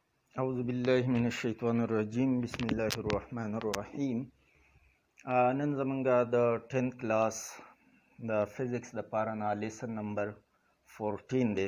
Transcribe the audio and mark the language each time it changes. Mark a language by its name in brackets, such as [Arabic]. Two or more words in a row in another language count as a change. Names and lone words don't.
[Arabic] أعوذ بالله من الشیطان الرجیم بسم الله الرحمن الرحیم. [Pashto] نن زمونږه د 10th کلاس د فزیکس د پاره نه لیسن نمبر 14 دی.